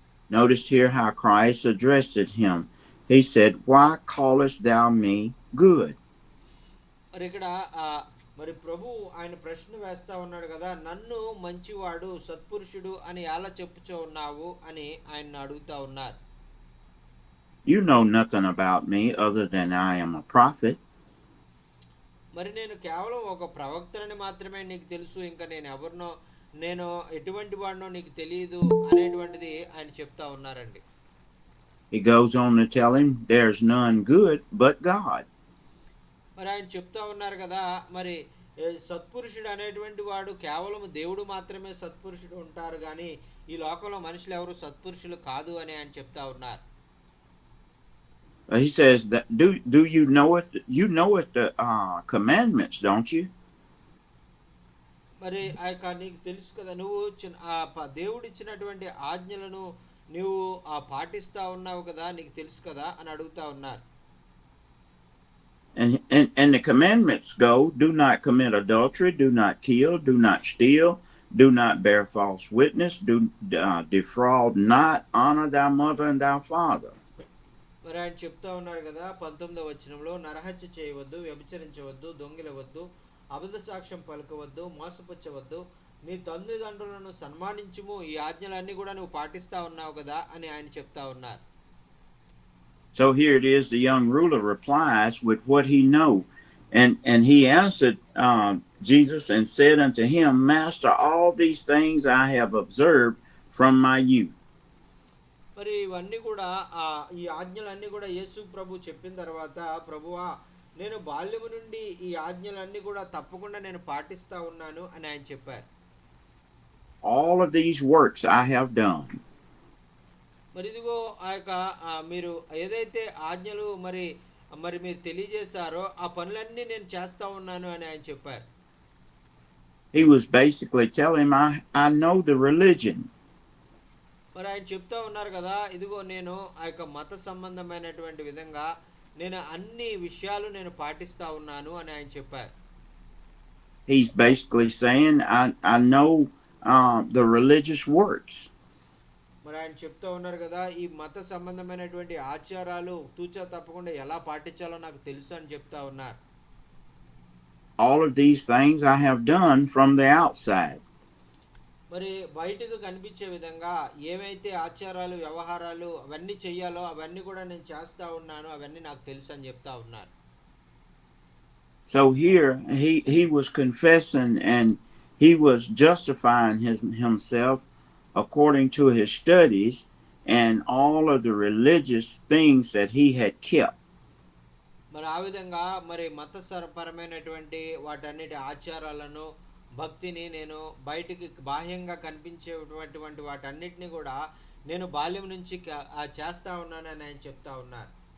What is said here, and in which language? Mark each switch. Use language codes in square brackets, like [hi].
[en] Notice here how Christ addressed him. He said, Why callest thou me good? [te] మరి ఇక్కడ మరి ప్రభు ఆయన ప్రశ్న వేస్తా ఉన్నాడు కదా, నన్ను మంచివాడు, సత్పురుషుడు అని ఎలా చెప్పుచో ఉన్నావు అని ఆయన అడుగుతా ఉన్నారు. [en] You know nothing about me other than I am a prophet. [te] మరి నేను కేవలం ఒక ప్రవక్తనని మాత్రమే నీకు తెలుసు, ఇంకా నేను ఎటువంటి వాడినో నీకు తెలియదు అనేటువంటిది ఆయన చెప్తా ఉన్నారండి. [en] He goes on to tell him, there's none good but God. [te] మరి ఆయన చెప్తా ఉన్నారు కదా, మరి సత్పురుషుడు అనేటువంటి వాడు కేవలం దేవుడు మాత్రమే సత్పురుషుడు ఉంటారు కానీ ఈ లోకంలో మనుషులు ఎవరు సత్పురుషులు కాదు అని ఆయన చెప్తా ఉన్నారు. [en] He says that do you know it? You know it the commandments, don't you? [te] మరి ఆ యొక్క నీకు తెలుసు కదా, నువ్వు దేవుడు ఇచ్చినటువంటి ఆజ్ఞలను నువ్వు పాటిస్తా ఉన్నావు కదా, నీకు తెలుసు కదా అని అడుగుతా ఉన్నారు. [en] And the commandments go: do not commit adultery, do not kill, do not steal, do not bear false witness, do defraud not, honor thy mother and thy father. [te] మరి ఆయన చెప్తా ఉన్నారు కదా 19వ వచనంలో, నరహత్య చేయవద్దు, వ్యభిచరించవద్దు, దొంగిలవద్దు, అబద్ధ సాక్ష్యం పలకవద్దు, మోసపుచ్చవద్దు, నీ తల్లిదండ్రులను సన్మానించుము, ఈ ఆజ్ఞలన్నీ కూడా నువ్వు పాటిస్తా ఉన్నావు కదా అని ఆయన చెప్తా ఉన్నారు. [en] So here it is, the young ruler replies with what he know. And he answered Jesus and said unto him, Master, all these things I have observed from my youth. [te] మరి ఇవన్నీ కూడా ఈ ఆజ్ఞలన్నీ కూడా యేసు ప్రభు చెప్పిన తర్వాత, ప్రభువా నేను బాల్యము నుండి ఈ ఆజ్ఞలన్నీ కూడా తప్పకుండా నేను పాటిస్తా ఉన్నాను అని ఆయన చెప్పారు. [en] All of these works I have done. [te] మరి ఇదిగో ఆ యొక్క మీరు ఏదైతే ఆజ్ఞలు మరి మరి మీరు తెలియజేశారో ఆ పనులన్నీ నేను చేస్తా ఉన్నాను అని ఆయన చెప్పారు. [en] He was basically telling him, I know the religion. [te] మరి ఆయన చెప్తా ఉన్నారు కదా, ఇదిగో నేను ఆ యొక్క మత సంబంధమైనటువంటి విధంగా నేను అన్ని విషయాలు నేను పాటిస్తా ఉన్నాను అని ఆయన చెప్పారు. [en] He's basically saying, I know the religious works. [te] మరి ఆయన చెప్తా ఉన్నారు కదా, ఈ మత సంబంధమైనటువంటి ఆచారాలు తూచా తప్పకుండా ఎలా పాటించాలో నాకు తెలుసు అని చెప్తా ఉన్నారు. [en] All of these things I have done from the outside. [te] మరి బయటకు కనిపించే విధంగా ఏమైతే ఆచారాలు వ్యవహారాలు అవన్నీ చెయ్యాలో అవన్నీ కూడా నేను చేస్తా ఉన్నాను, అవన్నీ నాకు తెలుసు అని చెప్తా ఉన్నారు. [en] So here he was confessing and he was justifying himself according to his studies and all of the religious things that he had kept. [te] మరి ఆ విధంగా మరి మతపరమైనటువంటి వాటన్నిటి ఆచారాలను భక్తిని నేను బయటికి బాహ్యంగా కనిపించేటువంటి వాటన్నిటిని కూడా నేను బాల్యం నుంచి చేస్తా ఉన్నానని ఆయన చెప్తా ఉన్నారు.